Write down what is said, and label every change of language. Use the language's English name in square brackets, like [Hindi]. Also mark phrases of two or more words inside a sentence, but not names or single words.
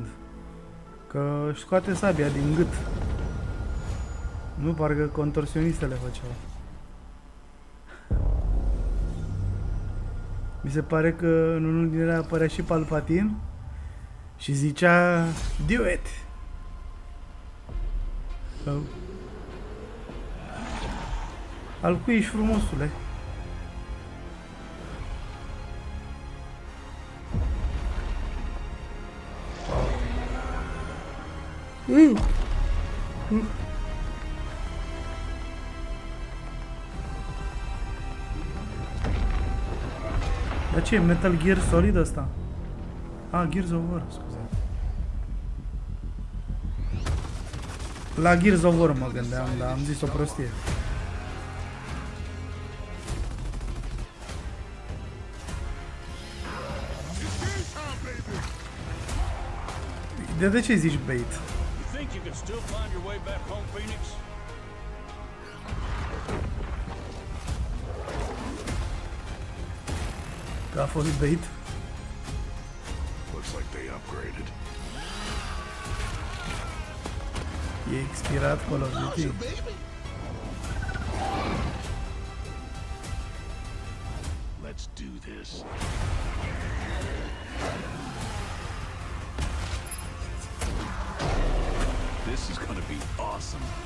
[Romanian] Că își scoate sabia din gât. Nu, parcă contorsionistele făceau. Mi se pare că în unul din ele apărea și Palpatine și zicea [English] do it! [Romanian] Oh. Al cui ești frumosule? Dar ce e Metal Gear Solid ăsta? Gears of War, scuze. La Gears of War mă gândeam, dar am zis o prostie. De ce zici bait? Că a fost bait? [English] Looks like they upgraded. [Romanian] E expirat Call of Duty. [English] Let's do this. This is gonna be awesome.